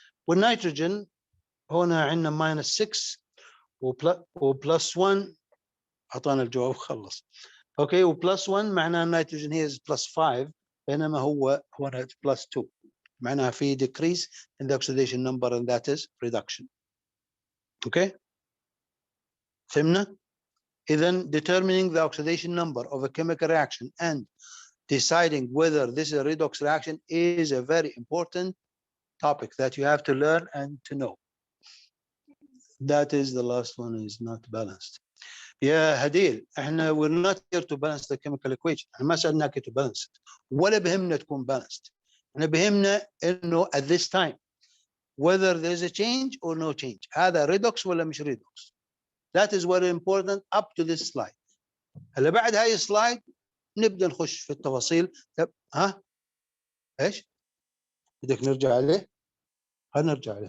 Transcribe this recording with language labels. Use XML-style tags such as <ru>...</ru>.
<ar>والنيتروجين هنا عندنا -6 و+1 اعطانا الجواب خلص. اوكي و+1 معناه النيتروجين هي +5 بينما هو هنا +2 معناها في</ar> <en>decrease in the oxidation number and that is reduction.</en> <ar>اوكي فهمنا؟ اذا</ar> <en>determining the oxidation number of a chemical reaction and deciding whether this is a redox reaction is a very important topic that you have to learn and to know. That is the last one is not balanced.</en> <ar>يا هديل احنا</ar> <en>we're not here to balance the chemical equation.</en> <ar>احنا ما سألناك</ar> <en>to balance it</en> <ar>ولا بهمنا تكون balanced. احنا بهمنا انه</ar> <en>at this time whether there's a change or no change.</en> <ar>هذا redox ولا مش redox.</ar> <en>That is very important up to this slide.</en> <ar>هلا بعد هاي السلايد نبدا نخش في التفاصيل. ها ايش بدك نرجع عليه؟ هنرجع عليه.</ar>